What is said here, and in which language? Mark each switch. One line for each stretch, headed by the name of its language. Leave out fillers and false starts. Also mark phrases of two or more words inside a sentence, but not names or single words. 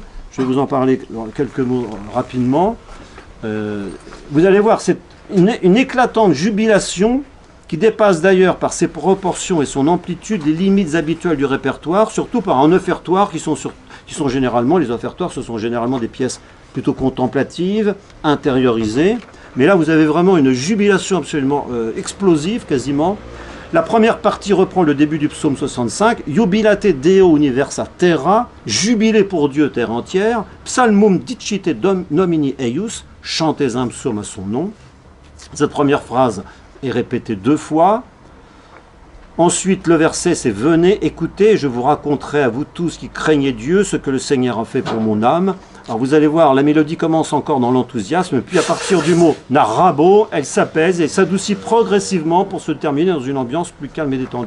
French: Je vais vous en parler dans quelques mots rapidement. Vous allez voir, c'est une éclatante jubilation qui dépasse d'ailleurs par ses proportions et son amplitude les limites habituelles du répertoire, surtout par un offertoire qui sont généralement, les offertoires, ce sont généralement des pièces plutôt contemplatives, intériorisées. Mais là, vous avez vraiment une jubilation absolument explosive, quasiment. La première partie reprend le début du psaume 65,
Latin: Jubilate Deo universa terra,
French: jubilé pour Dieu terre entière,
Latin: psalmum dicite nomini eius,
French: chantez un psaume à son nom. Cette première phrase est répétée 2 fois. Ensuite, le verset, c'est « Venez, écoutez, je vous raconterai à vous tous qui craignez Dieu ce que le Seigneur a fait pour mon âme. » Alors vous allez voir, la mélodie commence encore dans l'enthousiasme, puis à partir du mot « narabo », elle s'apaise et s'adoucit progressivement pour se terminer dans une ambiance plus calme et détendue.